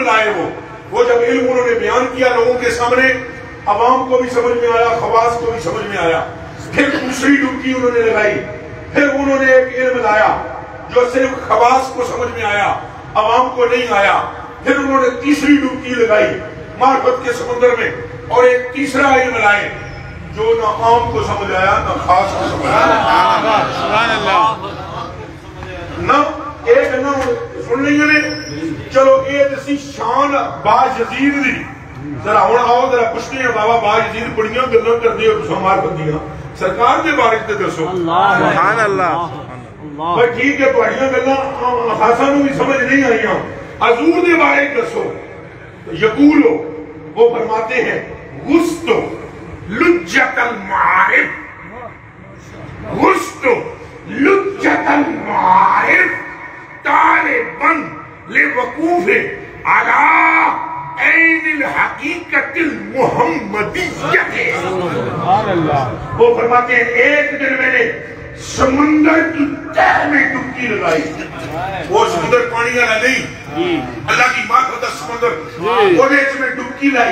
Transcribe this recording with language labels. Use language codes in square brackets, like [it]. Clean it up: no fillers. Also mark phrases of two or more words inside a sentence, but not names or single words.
[ur] لائے وہ جب علم انہوں نے بیان کیا لوگوں کے سامنے عوام کو بھی سمجھ میں آیا، خواص کو بھی سمجھ میں آیا، پھر دوسری ڈبکی انہوں نے لگائی، پھر انہوں نے ایک علم لایا جو صرف خواص کو سمجھ میں آیا عوام کو نہیں آیا، پھر انہوں نے تیسری ڈبکی لگائی معرفت کے سمندر میں اور ایک تیسرا علم لائے جو نہ عام کو سمجھ آیا نہ خاص کو سمجھ آیا، [ar] سبحان اللہ، [pa] نہ ایک نہ سن لیں گے چلو ایک سی شان باجزید دی ذرا ہون آؤ ذرا پوچھتے ہیں بابا باجزید بڑیاں گلاں کردے اور تساں معرفت دیاں سرکار دے بارے تے دسو۔ [ar] سبحان اللہ، [pa] بھائی ٹھیک ہے تہاڈیاں گلاں خاصاں نوں بھی سمجھ نہیں آئیاں، حضور دے بارے دسو۔ [ar] یقولو [ur] وہ فرماتے ہیں [ar] غستو لجت المعارف، غستو لجت المعارف طالباً لوقوف علی عین الحقیقت المحمدیہ۔ [ur] وہ فرماتے ہیں ایک دن میں نے سمندر کی تہ میں ڈبکی لگائی، وہ سمندر پانی والا نہیں، اللہ کی معرفت کا سمندر، وہ میں ڈبکی لائی۔